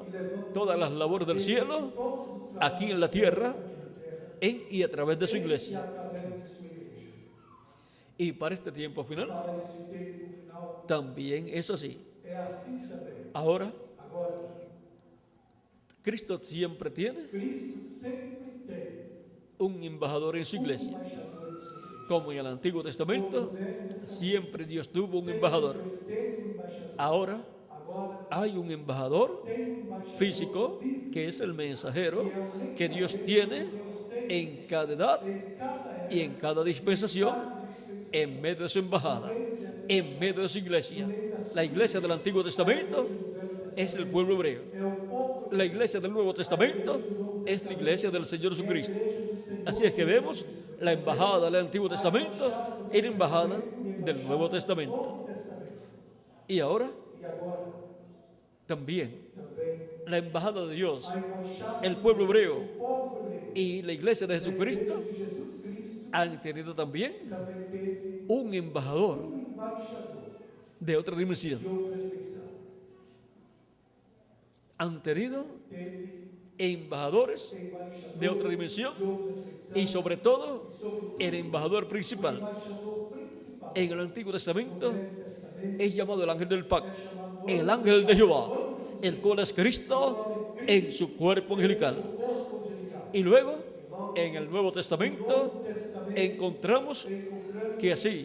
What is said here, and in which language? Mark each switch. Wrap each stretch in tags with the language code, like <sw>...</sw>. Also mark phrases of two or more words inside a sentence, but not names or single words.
<pt>e levando</pt> <es>todas las labores del cielo</es> <pt>todos os</pt> <es>aquí en la</es> <pt>trabalhos</pt> <es>tierra,</es> <pt>aqui na terra</pt> <es>en y a través de su</es> <pt>e</pt> <es>iglesia.</es> <pt>através de sua igreja.</pt> <es>Y para este tiempo final</es> <pt>Para este tempo final</pt> <es>también es así.</es> <pt>é assim também.</pt> <es>Ahora,</es> <pt>Agora,</pt> <es>Cristo siempre tiene</es> <pt>Cristo sempre tem</pt> <es>un embajador en su iglesia.</es> <pt>embaixador em sua igreja.</pt> <es>Como en el Antiguo Testamento, siempre Dios tuvo un embajador.</es> <pt>Deus teve um embaixador.</pt> <es>Ahora</es> <pt>Agora</pt> <es>hay un embajador</es> <pt>tem um embaixador</pt> <es>físico que es el mensajero que Dios tiene en cada edad</es> <pt>em cada</pt> <es>y en cada dispensación en medio de su embajada, en medio de su iglesia. La iglesia del Antiguo Testamento es el pueblo hebreo.</es> <pt>é o povo</pt> <es>La iglesia del Nuevo Testamento es la iglesia del Señor Jesucristo. Así es que vemos la embajada del Antiguo Testamento y la embajada del Nuevo Testamento. Y ahora</es> <pt>e agora</pt> <es>también</es> <pt>também</pt> <es>la embajada de Dios,</es> <pt>a embaixada</pt> <es>el pueblo hebreo</es> <pt>do povo hebreu</pt> <es>y la iglesia de Jesucristo</es> <pt>de Jesus Cristo</pt> <es>han tenido también</es> <pt>também teve</pt> <es>un embajador</es> <pt>um embaixador</pt> <es>de otra dimensión.</es> <pt>de outra dimensão.</pt> <es>Han tenido</es> <pt>Teve</pt> <es>embajadores</es> <pt>embaixador</pt> <es>de otra dimensión</es> <pt>de outra dimensão</pt> <es>y sobre todo</es> <pt>sobre</pt> <es>el embajador principal.</es> <pt>embaixador principal</pt> <es>En el Antiguo Testamento</es> <pt>do Testamento</pt> <es>es llamado el ángel del pacto, el ángel de Jehová, el cual es Cristo en su cuerpo angelical.</es> <pt>corpo angelical.</pt> <es>Y luego, en el Nuevo Testamento, encontramos que así</es>